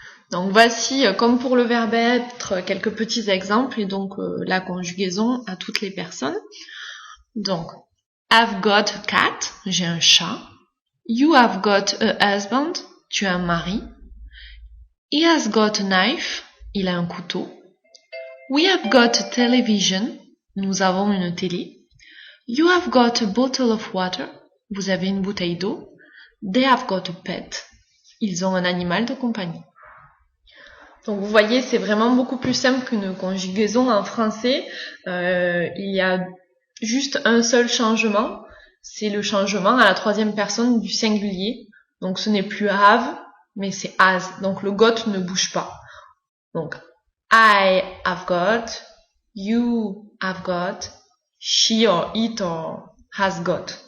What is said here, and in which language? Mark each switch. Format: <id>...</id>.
<fr>Donc voici, comme pour le verbe être, quelques petits exemples, et donc la conjugaison à toutes les personnes.</fr> <en>Donc, I've got a cat,</en> <fr>j'ai un chat.</fr> <en>You have got a husband,</en> <fr>tu as un mari.</fr> <en>He has got a knife,</en> <fr>il a un couteau.</fr> <en>We have got a television,</en> <fr>nous avons une télé.</fr> <en>You have got a bottle of water,</en> <fr>vous avez une bouteille d'eau.</fr> <en>They have got a pet,</en> <fr>ils ont un animal de compagnie. Donc vous voyez, c'est vraiment beaucoup plus simple qu'une conjugaison en français. Il y a juste un seul changement, c'est le changement à la troisième personne du singulier. Donc ce n'est plus have, mais c'est has. Donc le got ne bouge pas.</fr> <en>Donc I have got, you have got, she or it or has got.</en>